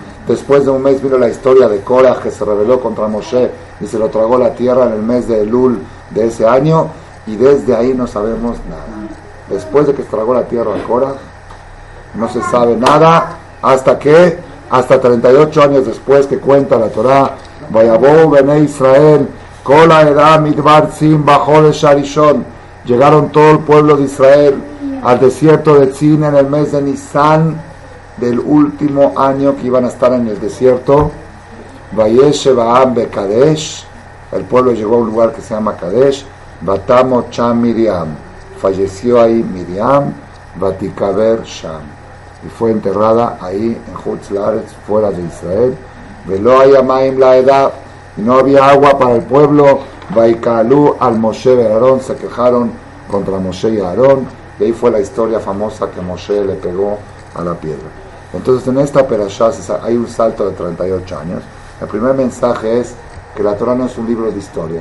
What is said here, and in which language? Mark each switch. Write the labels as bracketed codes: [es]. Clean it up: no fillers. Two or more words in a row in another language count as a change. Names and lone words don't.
[es] Después de un mes vino la historia de Korah, que se rebeló contra Moshe y se lo tragó la tierra en el mes de Elul de ese año, y desde ahí no sabemos nada. Después de que se tragó la tierra a Korah, no se sabe nada hasta 38 años después, que cuenta la Torá, [he] ויבאו בני ישראל כל העדה מדבר צין בחודש הראשון. [es] Llegaron todo el pueblo de Israel al desierto de Tzin en el mes de Nisan del último año que iban a estar en el desierto. [he] וישב העם בקדש, [es] el pueblo llegó a un lugar que se llama Kadesh. [he] ותמת שם [es] Miriam, falleció ahí Miriam. [he] ותקבר שם, [es] y fue enterrada ahí en [he] חוץ לארץ, [es] fuera de Israel. [he] ולא היה מים לעדה, [es] y no había agua para el pueblo. [he] ויקהלו על משה [es] y Aarón, se quejaron contra Moshe y Aarón, y ahí fue la historia famosa que Moshe le pegó a la piedra. Entonces en esta perashá hay un salto de 38 años. El primer mensaje es que la Torah no es un libro de historia.